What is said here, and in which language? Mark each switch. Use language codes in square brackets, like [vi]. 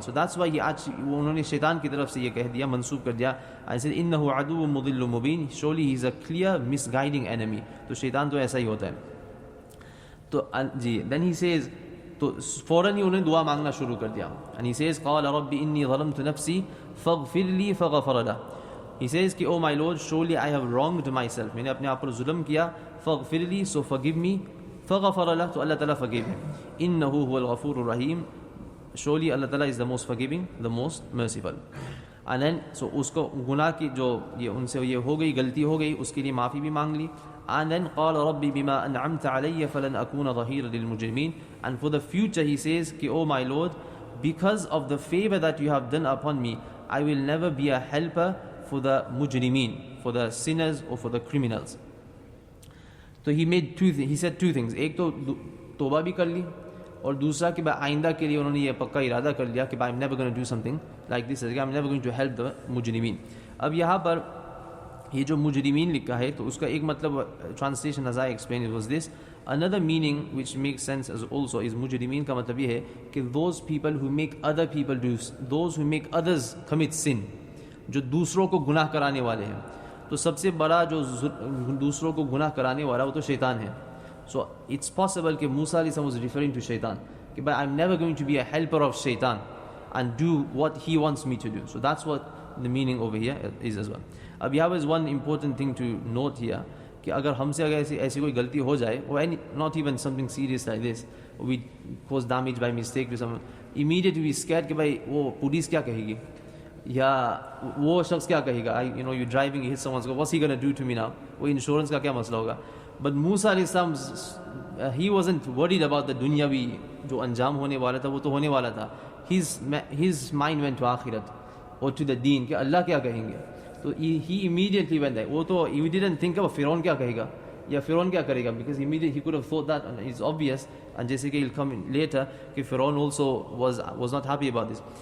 [hi] So that's why उन्होंने शैतान की तरफ से ये कह दिया, मंसूब कर दिया. [en] I said [ar] इन्नहु अदुव्वुम मुदिल्लुम मुबीन, [en] surely he is a clear misguiding enemy. [hi] तो शैतान तो ऐसा ही होता है. तो जी [en] then he says, [hi] तो फ़ौरन ही उन्हें दुआ मांगना शुरू कर दिया. [en] And he says [ar] क़ाल रब्बी इन्नी ज़लमतु नफ़्सी फ़ग़फ़िर ली फ़ग़फ़र लह. [en] He says कि oh my Lord, surely I have wronged myself, [hi] मैंने अपने आप पर जुल्म किया. [ar] फ़ग़फ़िर ली, [en] so forgive me. [ar] फ़ग़फ़र लह, [hi] तो अल्लाह ताला [en] forgive him. [ar] इन्नहु हुवल ग़फ़ूरुर रहीम, [en] surely Allah Ta'ala is the most forgiving, the most merciful. And then so [hi] उसको गुनाह की जो ये उनसे ये हो गई, गलती हो गई, उसके लिए माफ़ी भी मांग ली. [en] And then [ar] قال ربي بما أنعمت علي فلن أكون ظهيرا للمجرمين. [en] And for the future he says कि oh my Lord, because of the favor that you have done upon me, I will never be a helper for the mujrimeen, for the sinners or for the criminals. So he made he said two things. [hi] एक तो तौबा भी कर ली, और दूसरा कि भाई आइंदा के लिए उन्होंने ये पक्का इरादा कर लिया कि भाई [en] I'm never going to do something like this, I'm never going to help the [hi] मुजरिमीन. अब यहाँ पर ये जो मुजरिमीन लिखा है तो उसका एक मतलब translation [en] as I explained it was this. Another meaning which makes sense as also is [hi] मुजरिमीन का मतलब ये है कि [en] those people who make other people do, those who make others commit sin, [hi] जो दूसरों को गुनाह कराने वाले हैं. तो सबसे बड़ा जो दूसरों को गुनाह कराने वाला वो तो शैतान है. [en] So it's possible [hi] कि मूसा अलैहिस्सलाम [en] was referring to shaitan, [hi] कि भाई [en] I'm never going to be a helper of shaitan and do what he wants me to do. So that's what the meaning over here is as well. अब यहाँ is one important thing to note here, [hi] कि अगर हमसे अगर ऐसी कोई गलती हो जाए, [en] or not even something serious like this, we cause damage by mistake to someone, immediately we scared [hi] कि भाई वो पुलिस क्या कहेगी, या वो शख्स क्या कहेगा. [en] You're driving, you hit someone, what's he gonna do to me now? [hi] वो इंश्योरेंस का क्या मसला होगा. [en] But Musa alayhi he wasn't worried about the dunyawi, [hi] जो अंजाम होने वाला था वो तो होने वाला था. [en] His mind went to akhirat or to the deen, [hi] कि अल्लाह क्या कहेंगे. [en] तो he immediately went there. वो तो he didn't think about [hi] फ़िरौन क्या कहेगा या फ़िरौन क्या करेगा, [en] because immediately he could have thought that, and it's obvious, and जैसे कि he'll come in later कि फ़िरौन also was not happy about this.